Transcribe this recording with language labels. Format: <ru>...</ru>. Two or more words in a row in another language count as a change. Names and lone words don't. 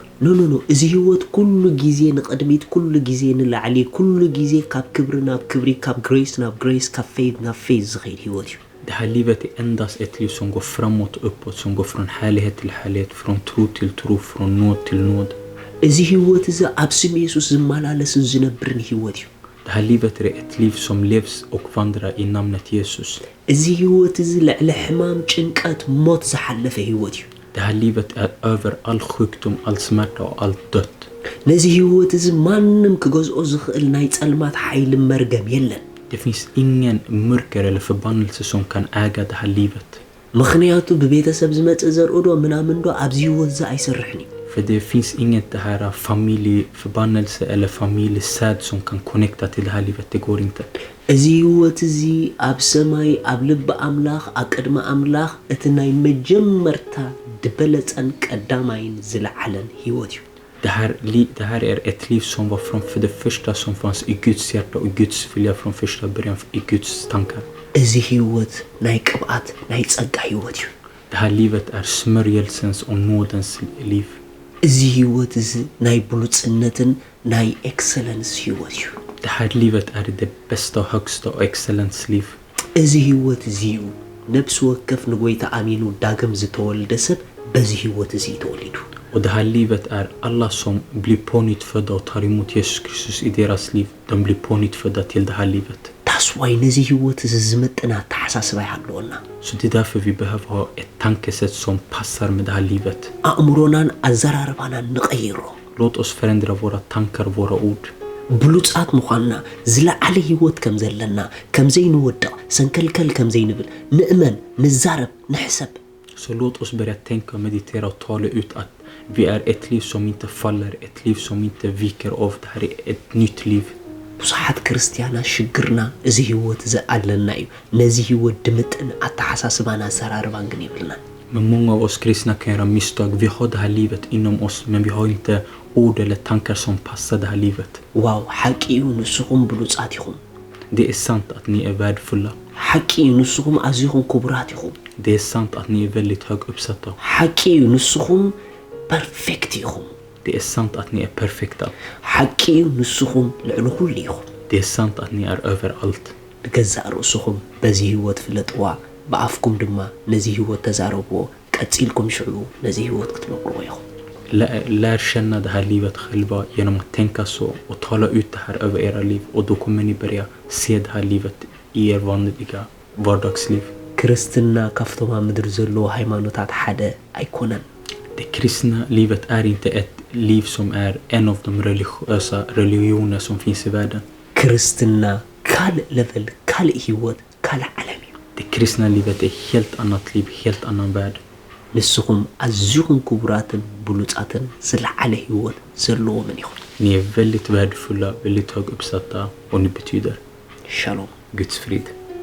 <ti>ኖ እዚ ህይወት ኩሉ ጊዜ ንቅድሚት ኩሉ ጊዜ ንላዕሊ ኩሉ ጊዜ ካብ ክብሪ ናብ ክብሪ ካብ ግሬስ ናብ ግሬስ ካብ ፌዝ ናብ ፌዝ ዝኸይድ ህይወት እዩ</ti> <sv>Det här livet är endast ett liv som går framåt och uppåt, som går från härlighet till härlighet, från tro till tro, från nåd till nåd.</sv> <ti>እዚ ህይወት እዚ ኣብ ስም ኢየሱስ ዝመላለስን ዝነብርን ህይወት እዩ</ti> <sv>Det här livet är ett liv som levs och vandrar i namnet Jesus. እዚ ህይወት እዚ ልዕሊ ሕማም ጭንቀት ሞት ዝሓለፈ ህይወት እዩ Det här livet är över all sjukdom, all smärta och allt dött. ነዚ ህይወት እዚ ማንም ክገዝኦ ዝኽእል ናይ ጸልማት ሓይል መርገም የለን Det finns ingen mörker eller förbannelse som kan äga det här livet. ምክንያቱ በቤተሰብ ዝመጽ ዘርኦዶ ምናምን ዶ ኣብዚ ህይወት እዚ ኣይሰርሕን እዩ För det finns inget det här familjeförbannelse eller familjesäd som kan connecta till det här livet. Det går inte.</sv> <ti>እዚ ህይወት እዚ ኣብ ሰማይ ኣብ ልብ ኣምላኽ ኣቀድማ ኣምላኽ እቲ ናይ መጀመርታ ድበለጸን ቀዳማይን ዝለዓለን ህይወት እዩ</ti> <sv>Det här är ett liv som var från för det första som fanns i Guds hjärta och Guds vilja från första början i Guds tankar.</sv> <ti>እዚ ህይወት ናይ ቅብኣት ናይ ጸጋ ህይወት እዩ</ti> <sv>Det här livet är smörjelsens och nådens liv.</sv> <ti>እዚ ህይወት እዚ ናይ ብሉጽነትን ናይ ኤክሰለንስ ህይወት እዩ</ti> <sv>Det här livet är det bästa och högsta och excellens liv.</sv> <ti>እዚ ህይወት እዚ እዩ ነብስ ወከፍ ንጎይታ ኣሚኑ ዳግም ዝተወልደ ሰብ በዚ ህይወት እዚ ተወሊዱ</ti> <sv>Och det här livet är alla som blir på nytt födda och tar emot Jesus Kristus i deras liv. De blir på nytt födda till det här livet.</sv> <ti>ታስዋይ ነዚ ህይወት እዚ ዝመጥና ተሓሳስባ ይሃለወና</ti> <sv>Så det är därför vi behöver ha ett tankesätt som passar med det här livet.</sv> <ti>ኣእምሮናን ኣዘራርባናን ንቀይሮ</ti> <sv>Låt oss förändra våra tankar, våra ord.</sv> <ti>ብሉጻት ምዃንና ዝለዓለ ህይወት ከም ዘለና ከም ዘይንወድቕ ሰንከልከል ከም ዘይንብል ንእመን ንዛረብ ንሕሰብ</ti> <sv>Så låt oss börja tänka och meditera och tala ut att Vi är ett liv som inte faller, ett liv som inte viker av. Det här är ett nytt liv.</sv> <ti>ብዙሓት ክርስቲያናት ሽግርና እዚ ህይወት ዘኣለና እዩ ነዚ ህይወት ድምጥን ኣተሓሳስባና ሰራርባን ግን ይብልና</ti> <sv>Men många av oss kristna kan göra misstag. Vi har det här livet inom oss, men vi har inte ord eller tankar som passar det här livet.</sv> <ti>ዋው ሓቂ እዩ ንስኹም ብሉጻት ኢኹም</ti> <sv>Det är sant att ni är värdefulla.</sv> <ti>ሓቂ እዩ ንስኹም ኣዝኹም ክቡራት ኢኹም</ti> <sv>Det är sant att ni är väldigt högt uppsatta.</sv> <ti>ሓቂ እዩ ንስኹም ፐርፌክት ኢኹም</ti> <sv>Det är sant att ni är perfekta.</sv> <ti>ሓቂ እዩ ንስኹም ልዕሊ ኩሉ ኢኹም</ti> <sv>Det är sant att ni är överallt.</sv> <ti>ንገዛእ ርእስኹም በዚ ህይወት ፍለጥዋ ብኣፍኩም ድማ ነዚ ህይወት ተዛረብዎ ቀፂልኩም ሽዑ ነዚ ህይወት ክትነብርዎ ኢኹም</ti> <sv>Lär känna det här livet själva genom att tänka så och tala ut det här över era liv. Och då kommer ni börja se det här livet i er vanliga vardagsliv.</sv> <ti>ክርስትና ካፍቶም ኣብ ምድሪ ዘለዎ ሃይማኖታት ሓደ ኣይኮነን</ti> <sv>Det kristna livet är inte ett liv som är en av de religiösa religioner som finns i världen.</sv> <ti>ክርስትና ካልእ level ካልእ ህይወት ካልእ ዓለም እዩ</ti> <sv>Det kristna livet är helt annat liv, helt annan värld.</sv> <ti>ንስኹም ኣዝኹም ክቡራትን ብሉጻትን ዝለዓለ ህይወት ዘለዎምን ኢኹም</ti> <sv>Ni är väldigt värdefulla, väldigt högt uppsatta och ni betyder</sv> <ti>ሻሎም</ti> <sv>Guds frid.</sv>